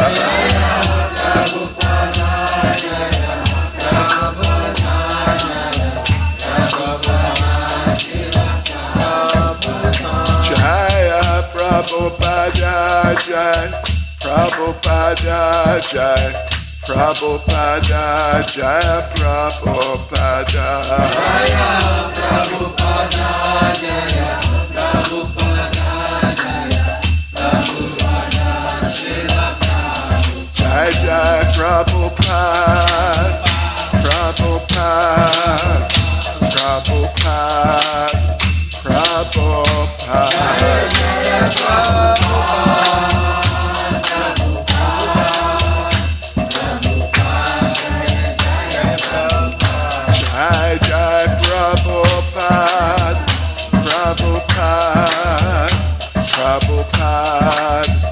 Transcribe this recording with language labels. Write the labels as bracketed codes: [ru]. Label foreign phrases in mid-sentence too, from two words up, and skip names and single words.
[sa] Jaya Prabhupada Jai Prabhupada Jai Prabhupada Jaya Prabhupada Jaya Prabhupada Jaya Prabhupada Jaya Prabhupada Jai Jai Prabhupada Prabhupada Prabhupada Prabhupada Jai Jai Prabhupada Prabhupada Prabhupada